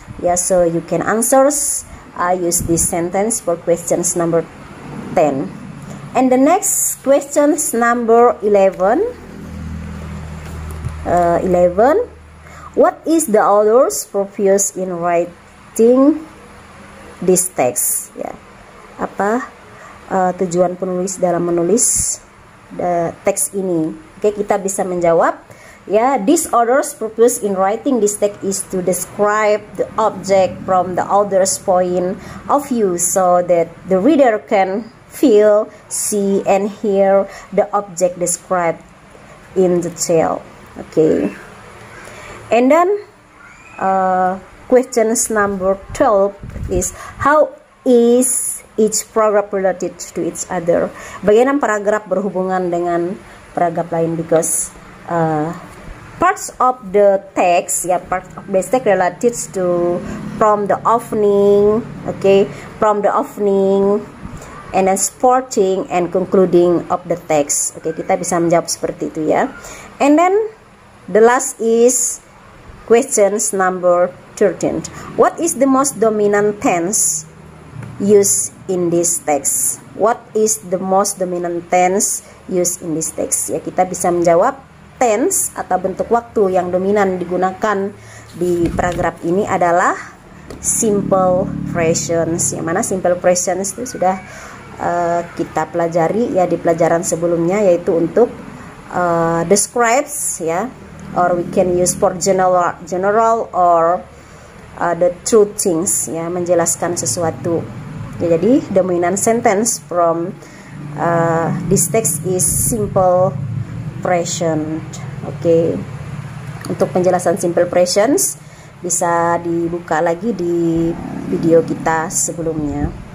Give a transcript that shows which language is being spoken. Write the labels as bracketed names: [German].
[English] Yeah, so you can answer. I use this sentence for questions number 10. And the next questions number 11. 11. What is the author's purpose in writing this text? [Indonesian] Ya, apa tujuan penulis dalam menulis teks ini? Oke, kita bisa menjawab. [English] Yeah, this author's purpose in writing this text is to describe the object from the author's point of view so that the reader can feel, see, and hear the object described in detail. Okay. And then questions number 12 is, how is each paragraph related to each other? [Indonesian] Bagaimana paragraf berhubungan dengan paragraf lain? [English] Because parts of the text, parts of the text related to from the opening, okay, from the opening, and then supporting and concluding of the text. [Indonesian] Okay, kita bisa menjawab seperti itu ya. [English] And then the last is questions number 13. What is the most dominant tense used in this text? What is the most dominant tense used in this text? [Indonesian] Ya, kita bisa menjawab tense atau bentuk waktu yang dominan digunakan di paragraf ini adalah simple presence. Yang mana simple presence itu sudah kita pelajari ya di pelajaran sebelumnya, yaitu untuk describes ya, [English] or we can use for general or the true things [Indonesian] ya, menjelaskan sesuatu ya. [English] Jadi dominant sentence from this text is simple present. [Indonesian] Oke. Untuk penjelasan simple presence bisa dibuka lagi di video kita sebelumnya.